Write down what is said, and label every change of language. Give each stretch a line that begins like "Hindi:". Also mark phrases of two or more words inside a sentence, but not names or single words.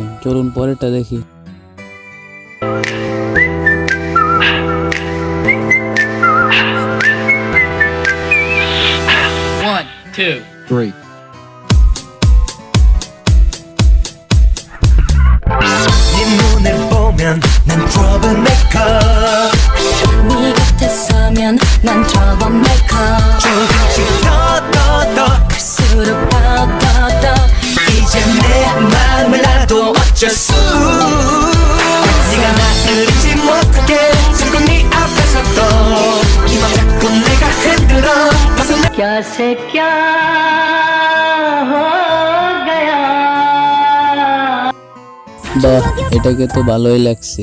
Bangla: চলুন পরেরটা দেখি।
English: One, two, three.
Korean: 네 눈을 보면 난 troublemaker. 네 곁에 서면 난 troublemaker. 조금씩 더 클수록 더 이제 내 마음을 알아도 어쩔 수. 네가 나를 잊지 못하게 자꾸 네 앞에서 또 이만 자꾸 내가 흔들어 벗어나.
Hindi: क्या से क्या हो गया।
Bangla: বাহ, এটাকে তো ভালোই লাগছে।